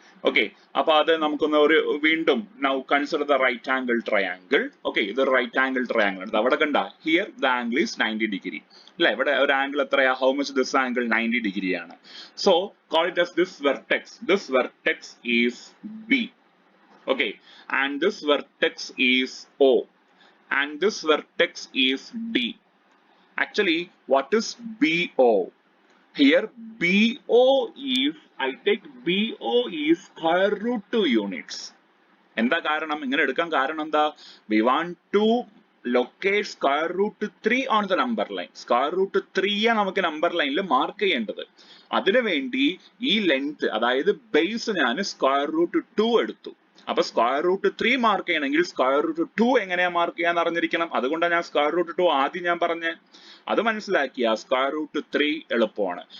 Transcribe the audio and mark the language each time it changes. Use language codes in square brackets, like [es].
[ml] Okay, അപ്പൊ അത് നമുക്കൊന്ന് ഒരു വീണ്ടും [en] Now consider the right angle triangle. [ml] Okay, ഇത് റൈറ്റ് ആംഗിൾ ട്രയാങ്കിൾ ആണ്. അവിടെ കണ്ട [en] here the angle is 90 degree [ml] അല്ലെ? ഇവിടെ ഒരു ആംഗിൾ എത്രയാ? [en] How much this angle? [ml] 90 degree ആണ്. [en] So call it as this vertex. This vertex is B. Okay, and this vertex is O, and this vertex is D. Actually, what is BO? Here BO is, I take BO is square root 2 units. [ml] എന്താ കാരണം ഇങ്ങനെ എടുക്കാൻ കാരണം എന്താ? [en] We want to locate square root 3 on the number line. [ml] Square root 3 നമുക്ക് number ലൈനിൽ mark ചെയ്യേണ്ടത്. അതിനു വേണ്ടി ഈ ലെങ്ത്, അതായത് ബേസ് ഞാൻ സ്ക്വയർ റൂട്ട് 2 എടുത്തു. അപ്പൊ സ്ക്വയർ റൂട്ട് 3 മാർക്ക് ചെയ്യണമെങ്കിൽ സ്ക്വയർ റൂട്ട് 2 എങ്ങനെയാ മാർക്ക് ചെയ്യാന്ന് അറിഞ്ഞിരിക്കണം. അതുകൊണ്ടാണ് ഞാൻ സ്ക്വയർ റൂട്ട് 2 ആദ്യം ഞാൻ പറഞ്ഞേ. അത് മനസ്സിലാക്കിയ സ്ക്വയർ റൂട്ട് 3 എളുപ്പമാണ്.